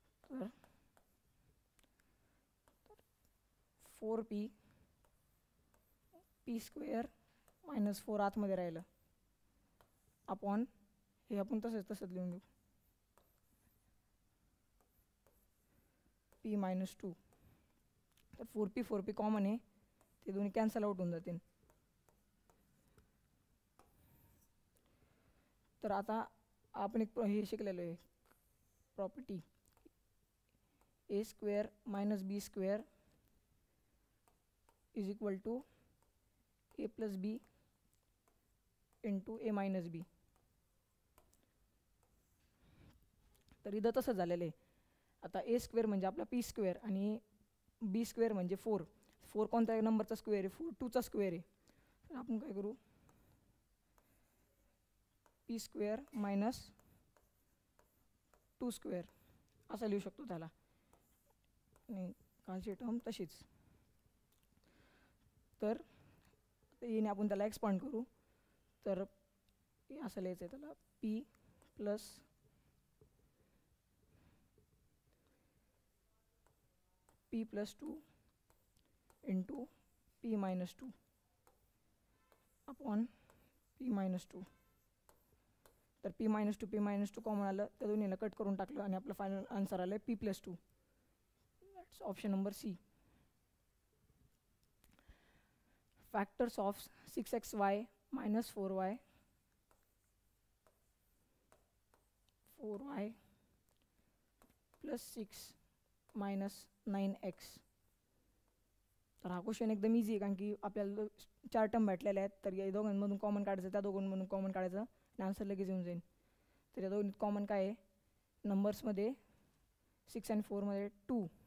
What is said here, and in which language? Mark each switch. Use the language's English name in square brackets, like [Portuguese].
[Marathi] तर 4p p square -4 आतमध्ये राहिलं अपॉन हे आपण तसंच लिहून घेऊ p -2. तर 4p कॉमन आहे, ते दोन्ही कॅन्सल आउट होऊन जातील. तर आता आपण एक हे शिकलेलो आहे property [English] A square minus B square is equal to A plus B into A minus B. [Marathi] तर इथं तसं झालेलं आहे. आता ए स्क्वेअर म्हणजे आपला पी स्क्वेअर आणि बी स्क्वेअर म्हणजे 4. 4 कोणत्या नंबरचा स्क्वेअर आहे? 2चा स्क्वेअर आहे. तर आपण काय करू, [English] P square minus 2 square [Marathi] असं लिहू शकतो त्याला, आणि कालची टर्म तशीच. तर येणे आपण त्याला एक्सपांड करू. तर असं लिहायचं आहे त्याला, [English] P plus (2) into P minus 2 [Marathi] upon P minus 2. तर पी मायनस टू कॉमन आलं, त्या दोन्हीला कट करून टाकलं आणि आपलं फायनल आन्सर आलं P plus 2. [English] That's option number C. Factors of 6xy minus 4y plus 6 minus 9x. [Marathi] तर हा क्वेश्चन एकदम इझी आहे, कारण की आपल्याला 4 टर्म भेटलेले आहेत. तर या दोघांमधून कॉमन काढायचं, त्या दोघांमधून कॉमन काढायचं आणि आन्सर लगेच येऊन जाईल. तर या दोघांत कॉमन काय आहे? नंबर्समध्ये 6 आणि 4मध्ये 2.